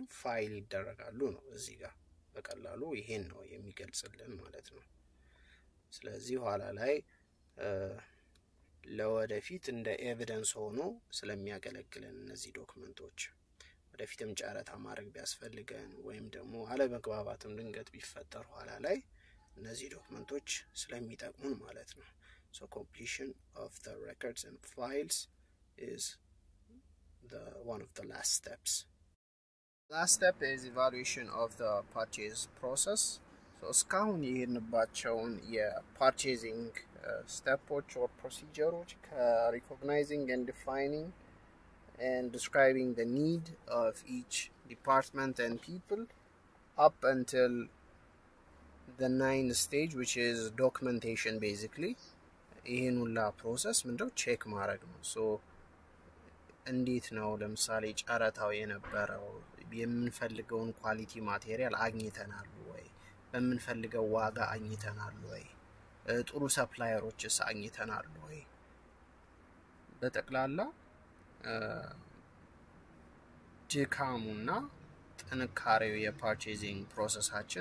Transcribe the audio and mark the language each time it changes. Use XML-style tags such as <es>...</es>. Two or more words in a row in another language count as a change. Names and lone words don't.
<am>ፋይል ይደረጋሉ ነው። እዚህ ጋር በቀላሉ ይሄን ነው የሚገልጽልን ማለት ነው። ስለዚህ ኋላ ላይ ለወደፊት እንደ ኤቪደንስ ሆኖ ስለሚያገለግለን እነዚህ ዶክመንቶች ወደፊትም ጨረታ ማድረግ ቢያስፈልገን ወይም ደግሞ አለመግባባትም ድንገት ቢፈጠር ኋላ ላይ እነዚህ ዶክመንቶች ስለሚጠቅሙን ማለት ነው።</am> <en>So completion of the records and files is one of the last steps. Last step is evaluation of the purchase process. So</en> <am>እስካሁን የሄድንባቸውን</am> <en>የpurchasing steps or procedures recognizing and defining and describing the need of each department and people up until the 9th stage, which is documentation.</en> <am>Basically ይሄን ሁላ ፕሮሰስ ምንድነው ቼክ ማድረግ ነው። ሶ እንዴት ነው ለምሳሌ ጨረታው የነበረው የምንፈልገውን</am> <en>quality material</en> <am>አግኝተናል ወይ፣ በምንፈልገው ዋጋ አግኝተናል ወይ፣ ጥሩ ሰፕላየሮችስ አግኝተናል ወይ፣ በጠቅላላ ድካሙና ጥንካሬው የpurchasing ፕሮሰሳችን</am>